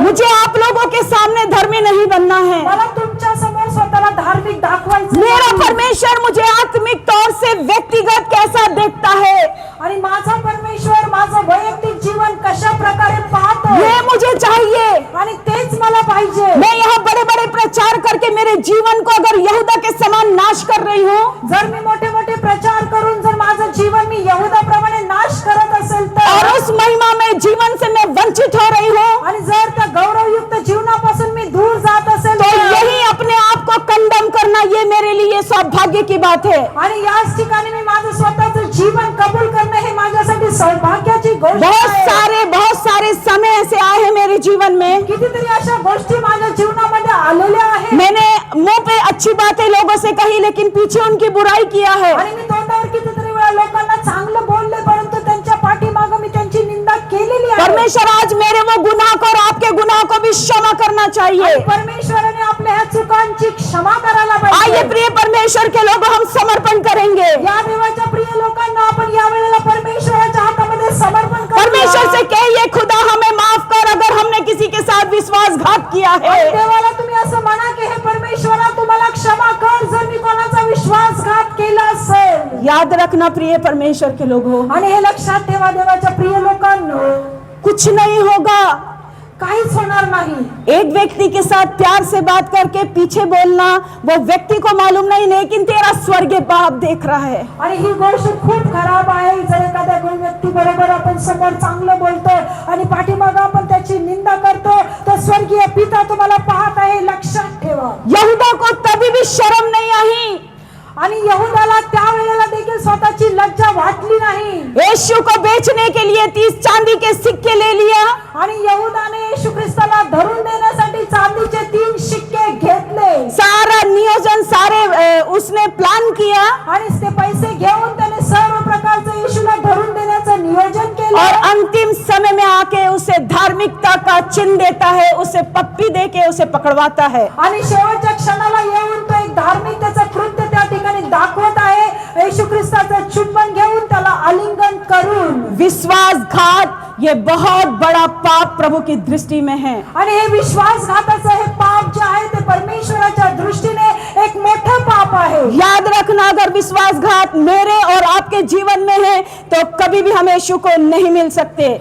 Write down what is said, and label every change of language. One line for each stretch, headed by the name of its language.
Hindi: मुझे आप लोगों के सामने धर्मी नहीं बनना है।
Marathi: मला तुमच्या समोर स्वतःला धार्मिक दाखवायचं
Hindi: मेरा
Marathi: नाही।
Hindi: परमेश्वर मुझे आत्मिक तौर से व्यक्तिगत कैसा देखता है,
Marathi: आणि माझा परमेश्वर माझं वैयक्तिक जीवन कशा प्रकारे पाहतो,
Hindi: ये मुझे चाहिए।
Marathi: आणि तेच मला पाहिजे।
Hindi: मैं यहाँ बड़े बड़े प्रचार करके मेरे जीवन को अगर यहूदा के समान नाश कर रही हूँ,
Marathi: जर मी मोठे मोठे प्रचार करून जर माझं जीवन मी यहूदाप्रमाणे नाश करत असेल
Hindi: और
Marathi: तर,
Hindi: उस महिमा में जीवन से मैं वंचित हो रही हूँ,
Marathi: आणि जर त्या गौरवयुक्त जीवनापासून मी दूर जात असेल
Hindi: तो
Marathi: तर,
Hindi: यही अपने आप को कंडम करना, ये मेरे लिए सौभाग्य की बात है।
Marathi: आणि याच ठिकाणी मी माझं स्वतःचं जीवन कबूल करणं हे माझ्यासाठी सौभाग्याची गोष्ट आहे।
Hindi: बहुत सारे समय ऐसे आए हैं मेरे जीवन में,
Marathi: कितीतरी अशा गोष्टी माझ्या जीवनामध्ये आलेल्या आहेत।
Hindi: मैंने मुंह पे अच्छी बातें लोगों से कही लेकिन पीछे उनकी बुराई किया है।
Marathi: आणि मी तोंडावर कितीतरी वेळा लोकांना चांगलं बोलले, परंतु त्यांच्या पाठीमागे मी त्यांची निंदा केलेली आहे।
Hindi: परमेश्वर आज मेरे वो गुनाह को और आपके गुनाह को भी क्षमा करना चाहिए।
Marathi: परमेश्वराने आपल्या ह्या चुकांची क्षमा करायला पाहिजे।
Hindi: आइए प्रिय परमेश्वर के लोग, हम समर्पण करेंगे।
Marathi: या देवाच्या प्रिय लोकांना आपण या वेळेला परमेश्वराच्या हातामध्ये समर्पण करूया।
Hindi: परमेश्वर से कहिए, खुदा हमें माफ कर अगर हमने किसी के साथ विश्वासघात किया
Marathi: आणि
Hindi: है।
Marathi: देवाला तुम्ही असं म्हणा की हे परमेश्वरा, तुम्हाला क्षमा कर जर मी कोणाचा विश्वासघात केला असेल।
Hindi: याद रखना प्रिय परमेश्वर के लोगों,
Marathi: आणि हे लक्षात ठेवा देवाच्या प्रिय लोकांनो,
Hindi: कुछ नहीं होगा।
Marathi: काहीच होणार नाही।
Hindi: एक व्यक्ति के साथ प्यार से बात करके पीछे बोलना, वो व्यक्ति को मालूम नहीं, लेकिन तेरा स्वर्गीय बाप देख रहा है।
Marathi: आणि ही गोष्ट खूप खराब आहे। जर एखाद्या व्यक्ती बरोबर आपण समोर चांगलं बोलतो आणि पाठीमागे आपण त्याची निंदा करतो, तर स्वर्गीय पिता तुम्हाला पाहत आहे, लक्षात ठेवा।
Hindi: यहूदा को तभी भी शर्म नहीं आई,
Marathi: आणि यहूदाला त्या वेळेला देखील स्वतःची लज्जा वाटली नाही।
Hindi: यीशु को बेचने के लिए 30 चांदी के सिक्के ले लिया,
Marathi: आणि यहूदाने येशू ख्रिस्ताला धरून देण्यासाठी चांदीचे 3 शिक्के घेतले।
Hindi: सारा नियोजन उसने प्लान किया,
Marathi: आणि ते पैसे घेऊन त्याने सर्व प्रकारचं येशूला धरून देण्याचं नियोजन केलं।
Hindi: और अंतिम समय में आके उसे धार्मिकता का चिन्ह देता है, उसे पप्पी देके उसे पकड़वाता है।
Marathi: आणि शेवटच्या क्षणाला येऊन तो एक धार्मिकतेचं कृत्य त्या ठिकाणी दाखवत आहे। येशू ख्रिस्ताचं चुंबन घेऊन त्याला आलिंगन करून।
Hindi: विश्वासघात ये बहुत बड़ा पाप प्रभु की दृष्टि में है।
Marathi: आणि हे विश्वासघाताचं हे पाप जे आहे ते परमेश्वराच्या दृष्टीने एक मोठं पाप आहे।
Hindi: याद रखना, अगर विश्वासघात मेरे और आपके जीवन में है तो कभी भी हम यीशु को नहीं मिल सकते।